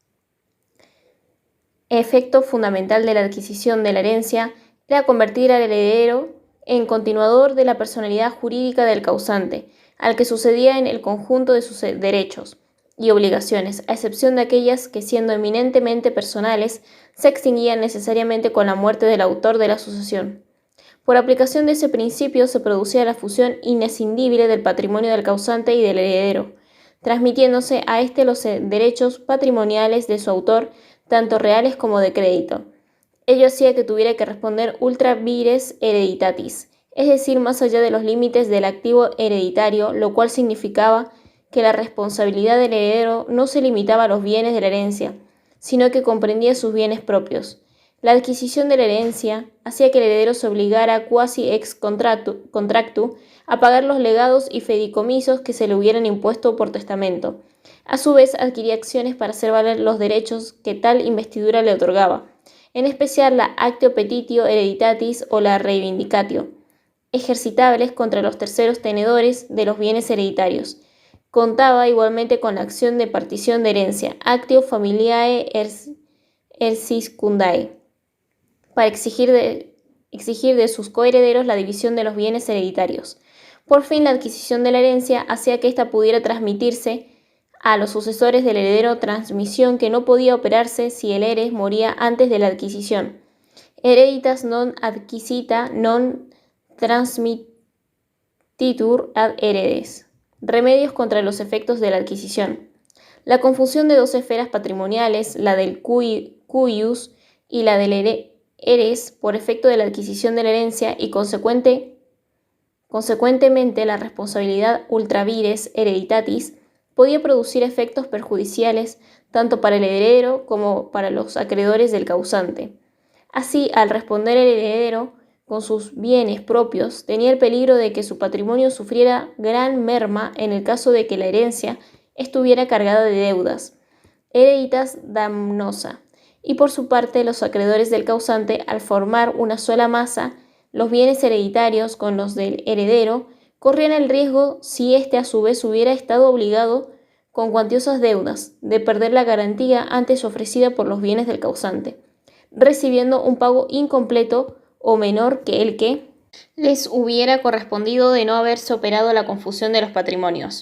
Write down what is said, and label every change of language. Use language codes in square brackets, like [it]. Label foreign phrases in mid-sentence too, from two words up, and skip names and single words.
[es] Efecto fundamental de la adquisición de la herencia era convertir al heredero en continuador de la personalidad jurídica del causante, al que sucedía en el conjunto de sus derechos y obligaciones, a excepción de aquellas que, siendo eminentemente personales, se extinguían necesariamente con la muerte del autor de la sucesión. Por aplicación de ese principio se producía la fusión inescindible del patrimonio del causante y del heredero, transmitiéndose a éste los derechos patrimoniales de su autor, tanto reales como de crédito. Ello hacía que tuviera que responder [la] ultra vires hereditatis, [es] es decir, más allá de los límites del activo hereditario, lo cual significaba que la responsabilidad del heredero no se limitaba a los bienes de la herencia, sino que comprendía sus bienes propios. La adquisición de la herencia hacía que el heredero se obligara [la] quasi ex contractu [es] a pagar los legados y fideicomisos que se le hubieran impuesto por testamento. A su vez, adquiría acciones para hacer valer los derechos que tal investidura le otorgaba, en especial la [la] actio petitio hereditatis [es] o la reivindicatio, ejercitables contra los terceros tenedores de los bienes hereditarios. Contaba igualmente con la acción de partición de herencia, [la] actio familiae erciscundae, [es] para exigir de sus coherederos la división de los bienes hereditarios. Por fin, la adquisición de la herencia hacía que ésta pudiera transmitirse a los sucesores del heredero, transmisión que no podía operarse si el heres moría antes de la adquisición. [la] Hereditas non adquisita non transmittitur ad heredes. [es] Remedios contra los efectos de la adquisición. La confusión de dos esferas patrimoniales, la del cuius y la del heres, por efecto de la adquisición de la herencia y consecuentemente la responsabilidad [la] ultra vires hereditatis, [es] podía producir efectos perjudiciales tanto para el heredero como para los acreedores del causante. Así, al responder el heredero con sus bienes propios, tenía el peligro de que su patrimonio sufriera gran merma en el caso de que la herencia estuviera cargada de deudas, [la] hereditas damnosa, [es] y por su parte los acreedores del causante, al formar una sola masa, los bienes hereditarios con los del heredero, corrían el riesgo, si éste a su vez hubiera estado obligado con cuantiosas deudas, de perder la garantía antes ofrecida por los bienes del causante, recibiendo un pago incompleto o menor que el que les hubiera correspondido de no haberse operado la confusión de los patrimonios.